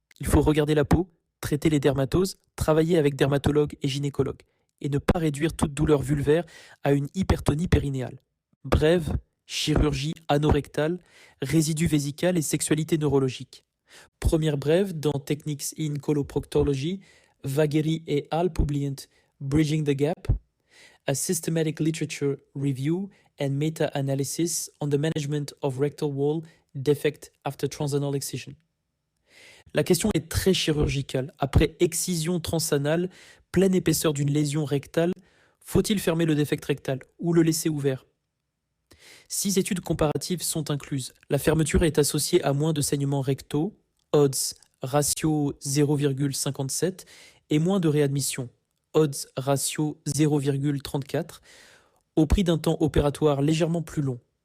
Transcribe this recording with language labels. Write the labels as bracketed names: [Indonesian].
[French] Il faut regarder la peau, traiter les dermatoses, travailler avec dermatologues et gynécologues, et ne pas réduire toute douleur vulvaire à une hypertonie périnéale. Brève, chirurgie anorectale, résidus vésicales et sexualité neurologique. Première brève dans Techniques in Coloproctology, Vagheri et al. Publiant [English] Bridging the Gap, a systematic literature review and meta-analysis on the management of rectal wall defect after transanal excision. [French] La question est très chirurgicale. Après excision transanale, pleine épaisseur d'une lésion rectale, faut-il fermer le défect rectal ou le laisser ouvert? 6 études comparatives sont incluses. La fermeture est associée à moins de saignements rectaux, odds ratio 0,57, et moins de réadmission, odds ratio 0,34, au prix d'un temps opératoire légèrement plus long.